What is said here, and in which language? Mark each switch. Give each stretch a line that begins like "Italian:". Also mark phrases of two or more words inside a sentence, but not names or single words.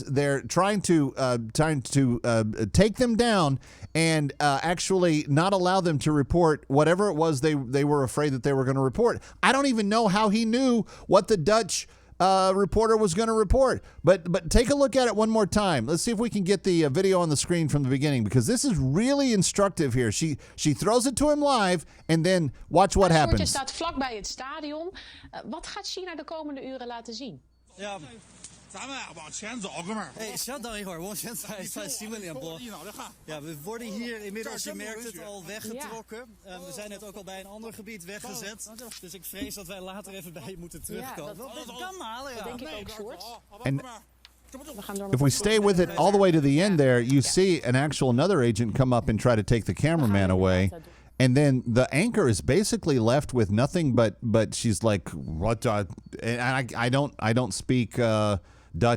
English: They're trying to take them down and actually not allow them to report whatever it was they were afraid that they were going to report. I don't even know how he knew what the Dutch reporter was going to report. But take a look at it one more time. Let's see if we can get the video on the screen from the beginning, because this is really instructive here. She throws it to him live, and then watch what happens.
Dutch: Het staat vlakbij het stadion. Wat gaat China de komende uren laten zien? Ja.
Chinese: 咱们呀往前走，哥们儿。哎，稍等一会儿，我现在新闻联播。
Dutch: Ja, we worden hier inmiddels, je merkt het, al weggetrokken. We zijn net ook al bij een ander gebied weggezet. Dus ik vrees dat wij later even bij je moeten terugkomen. Dat kan halen, ja. Dat denk ik ook, Sjoerd.
English: And if we stay with it all the way to the end there, you see an actual another agent come up and try to take the cameraman away. And then the anchor is basically left with nothing but she's like, what? And I don't speak Dutch.